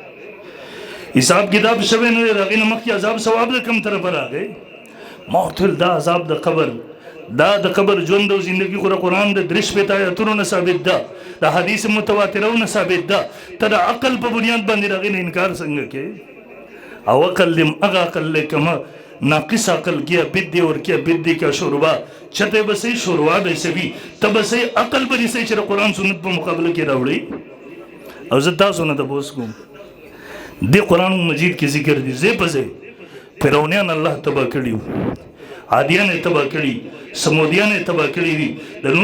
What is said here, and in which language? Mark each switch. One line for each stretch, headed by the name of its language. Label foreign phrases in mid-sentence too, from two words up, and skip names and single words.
Pashto: حساب کتاب شوی نه دی د هغې نه مخکې عذاب ثواب د کوم طرفه راغی ما ورته ویل دا عذاب د قبر دا د قبر ژوند او زندګي خو د قرآن د درې شپېته ایتونو نه ثابت ده د حدیث متواترو نه ثابت ده ته د عقل په بنیاد باندې د هغې نه انکار څنګه کوې او عقل دې هغه عقل دی که ناقص عقل
Urdu: کیا بدی اور کیا بدی کا شوربا
Pashto: چته بسې شوروا به سوي ته بسې عقل به نسې چې قرآن سنت په مقابله کې راوړي او زه تاسو نه تپوس کوم دې قرآن مجید کې ذکر دي ځای په ځای فرعونیان الله تباه کړي عادیان یې تباه کړي سمودیان یې تباه کړي دي د